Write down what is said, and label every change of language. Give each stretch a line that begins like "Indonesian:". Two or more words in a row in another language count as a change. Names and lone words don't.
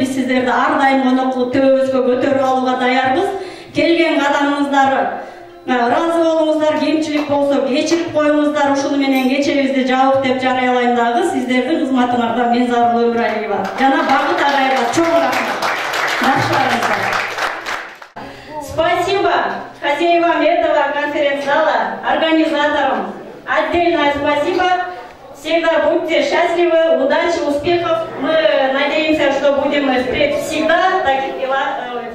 Kyrgyz: Биз сиздерди ар дайым конок кылып төбөбүзгө көтөрүп алууга даярбыз. Келген кадамыңыздар ыраазы болуңуздар, кемчилик болсо кечирип коюңуздар. Ушуну менен кечебизди жабык деп жарыялайм дагы. Сиздердин кызматыңардан мен Зарыл Өмүралиева жана Багыт агайга чоң рахмат. Жакшыларыңыздар.
Russian: Спасибо хозяевам этого конференц-зала, организаторам. Отдельное спасибо. Всегда будьте счастливы, удачи, успехов. Мы надеемся, что будем впредь всегда таких